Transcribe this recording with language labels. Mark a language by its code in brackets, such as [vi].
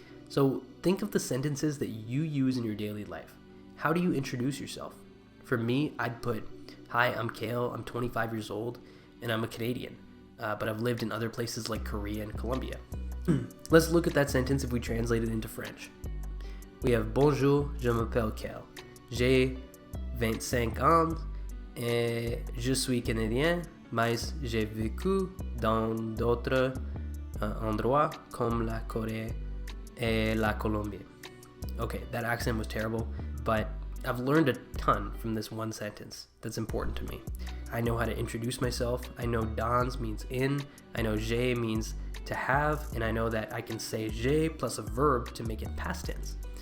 [en] So think of the sentences that you use in your daily life. How do you introduce yourself? For me, I'd put, hi, I'm Kale, I'm 25 years old, and I'm a Canadian, but I've lived in other places like Korea and Colombia. Let's look at that sentence if we translate it into French. We have [fr] bonjour, je m'appelle Kale. J'ai 25 ans et je suis Canadien, mais j'ai vécu dans d'autres endroits comme la Corée et la Colombie. [en] Okay, that accent was terrible, but I've learned a ton from this one sentence that's important to me. I know how to introduce myself. I know dans means in. I know j'ai means to have, and I know that I can say j'ai plus a verb to make it past tense.